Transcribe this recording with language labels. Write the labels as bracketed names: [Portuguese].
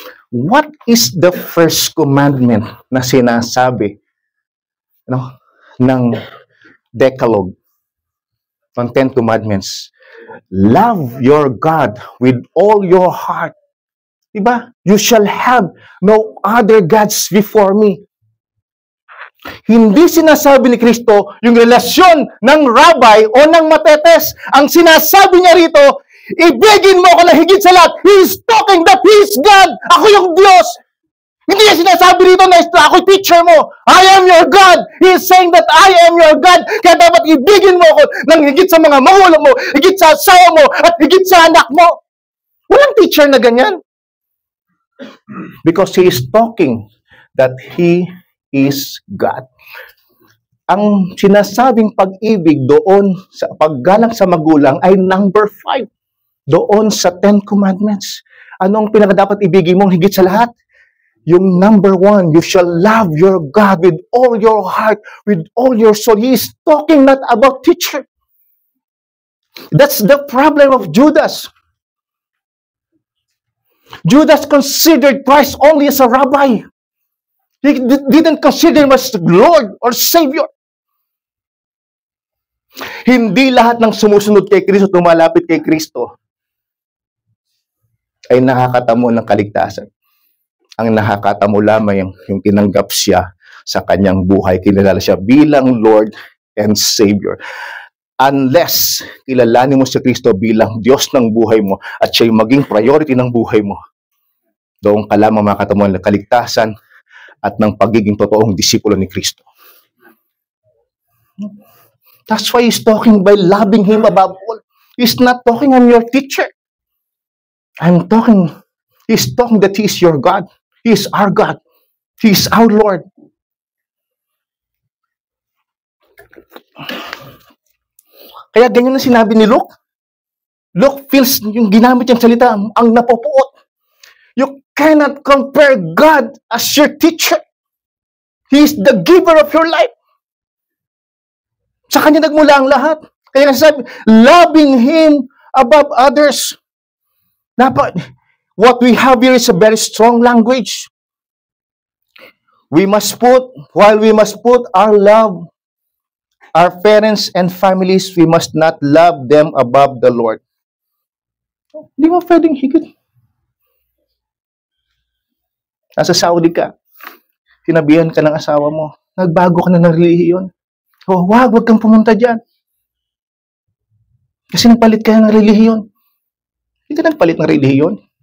[English] What is the first commandment [Filipino] na sinasabi ng [English] Decalogue, ng 10 Commandments? Love your God with all your heart. [Filipino] Diba? [English] You shall have no other gods before me. [Filipino] Hindi sinasabi ni Kristo yung relasyon ng rabbi o ng matetes. Ang sinasabi niya rito, ibigin mo ako na higit sa lahat. [English] He is talking that He is God. [Filipino] Ako yung Diyos. Hindi niya sinasabi rito na ako teacher mo. [English] I am your God. He is saying that I am your God. [Filipino] Kaya dapat ibigin mo ako ng higit sa mga magulang mo, higit sa asawa mo, at higit sa anak mo. Walang teacher na ganyan. [English] Because He is talking that He is God. [Filipino] Ang sinasabing pag-ibig doon sa paggalang sa magulang ay number 5. Doon sa 10 Commandments. Anong pinakadapat ibigin mong higit sa lahat? Yung number 1, [English] you shall love your God with all your heart, with all your soul. He is talking not about teacher. That's the problem of Judas. Judas considered Christ only as a rabbi. He didn't consider him as Lord or Savior. [Filipino] Hindi lahat ng sumusunod kay Kristo, tumalapit kay Kristo, ay nakakatamo ng kaligtasan. Ang nakakatamo lamang yung tinanggap siya sa kanyang buhay. Kinilala siya bilang [English] Lord and Savior. [Filipino] Unless kilalanin mo si Kristo bilang Diyos ng buhay mo at siya'y maging priority ng buhay mo, doon ka lamang makatamo ng kaligtasan at ng pagiging totoong disipulo ni Kristo. [English] That's why he's talking by loving him above all. He's not talking, I'm your teacher. He's talking that he is your God. He is our God. He is our Lord. [Filipino] Kaya ganyan na sinabi ni Luke. Luke feels yung ginamit yung salita, ang napopuot. [English] You cannot compare God as your teacher. He is the giver of your life. [Filipino] Sa kanya nagmula ang lahat. Kaya nasasabi, [English] loving Him above others. What we have here is a very strong language. While we must put our love, our parents and families, we must not love them above the Lord. [Filipino] Hindi mo pwedeng higit. Nasa Saudi ka, sinabihan ka ng asawa mo, nagbago ka na ng relihiyon. Oh, wag kang pumunta dyan. Kasi nagpalit ka ng relihiyon. Hindi ka nagpalit ng relihiyon.